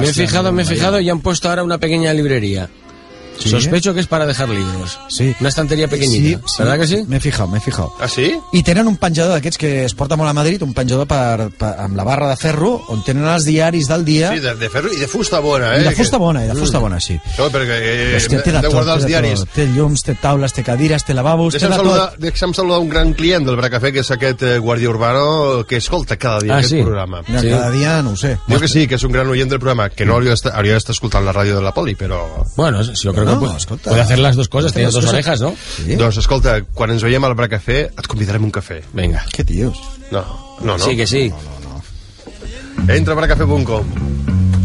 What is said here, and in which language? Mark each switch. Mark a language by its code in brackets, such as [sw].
[es] Me he fijado y han puesto ahora una pequeña librería. ¿Sí? Sospecho que es para dejar libros. Sí. Una estantería pequeñita. Sí, sí. ¿Verdad que sí? Me he fijado. ¿Ah, sí? Y tienen un [ca] penjador d'aquests que es porta molt a Madrid, un penjador amb la barra de ferro, on tenen els diaris del dia. Sí, de ferro i de fusta bona, eh? I de fusta bona, sí. No, perquè guardar els diaris. Tot. Té llums, té taules, té cadires, té lavabos, té de tot. Deixa'm saludar un gran client del Bracafé, que és aquest guàrdia urbano, que escolta cada dia programa. Sí. Cada dia, no ho sé. Jo que sí, que és un gran oient del programa, que no hauria d'estar escoltant la ràdio de la Poli, però... [es] Bueno, si puede hacer las dos cosas, tienes dos orejas, ¿no? [ca] Sí. Doncs, escolta, quan ens veiem al Bracafé, et convidarem un cafè. Vinga. Què dius? No. Sí, que sí. No. Entra a bracafé.com.